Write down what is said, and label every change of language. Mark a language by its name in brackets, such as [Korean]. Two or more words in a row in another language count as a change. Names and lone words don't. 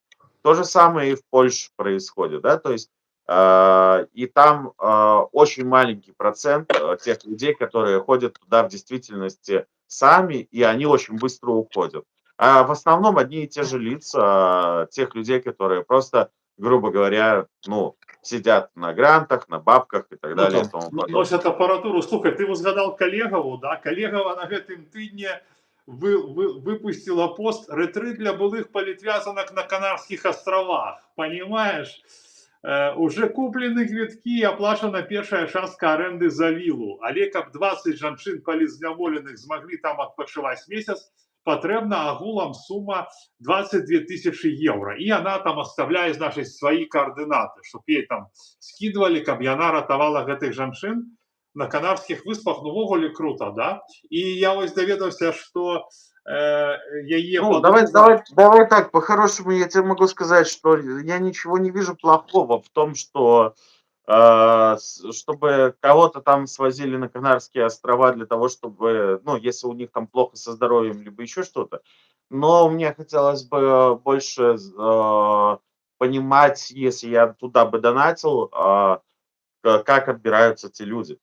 [Russian] То же самое и в Польше происходит, да, то есть и там очень маленький процент тех людей, которые ходят туда в действительности сами, и они очень быстро уходят. А в основном одни и те же лица тех людей, которые просто, грубо говоря, ну, сидят на грантах, на бабках и так Ну далее и там тому подобное. носят апаратуру. [Belarusian] Слухай, ты узгадал Калегаву, да? Калегава на гэтым тыдні выпустила пост «Ретрит для былых политвязанок на Канарских островах». [Russian] Понимаешь? Уже куплены [Belarusian] квіткі, аплачана першая частка аренды за вілу. Але каб 20 жанчын палізняволеных змаглі там адпачываць месяц, патрэбна агулам сума 22 тысячи евро, і яна там оставляе, значыць, свае координаты, [Russian] чтоб ей там скидывали, [Belarusian] каб яна ратавала гэтых жанчын на Канарскіх выспах. Ну, увогуле круто, да? І я вось даведаўся, што яе Ну, подруга... [Russian] давай так, по-хорошему я тебе могу сказать, что я ничего не вижу плохого в том, что чтобы кого-то там свозили на Канарские острова для того, чтобы, ну, если у них там плохо со здоровьем, либо еще что-то. Но мне хотелось бы больше понимать, если я туда бы донатил, как отбираются эти люди.